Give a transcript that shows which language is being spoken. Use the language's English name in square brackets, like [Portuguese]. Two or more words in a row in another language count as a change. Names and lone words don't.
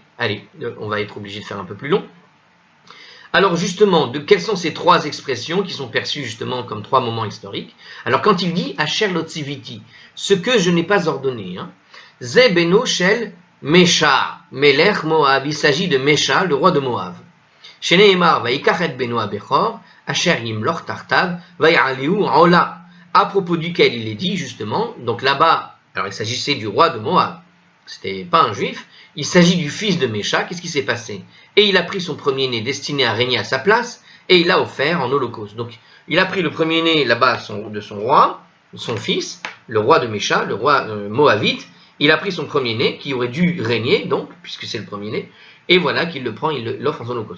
[French] Allez, on va être obligé de faire un peu plus long. Alors justement, quelles sont ces 3 expressions qui sont perçues justement comme 3 moments historiques? Alors quand il dit « [Hebrew] אשר לא צויתי [French] », ce que je n'ai pas ordonné, [Hebrew] זה בנו של מישע מלך מואב, [French] il s'agit de Mesha, le roi de Moab. [Hebrew] שנאמר ויקח את בנו הבכור אשר ימלוך תחתיו ויעלהו עולה, [French] à propos duquel il est dit justement, donc là-bas, alors il s'agissait du roi de Moab, c'était pas un juif, il s'agit du fils de Mesha. Qu'est-ce qui s'est passé? Et il a pris son premier-né destiné à régner à sa place, et il l'a offert en holocauste. Donc il a pris le premier-né là-bas de son roi, son fils, le roi de Mesha, le roi moabite, il a pris son premier-né, qui aurait dû régner, donc, puisque c'est le premier-né, et voilà qu'il le prend, il l'offre en holocauste.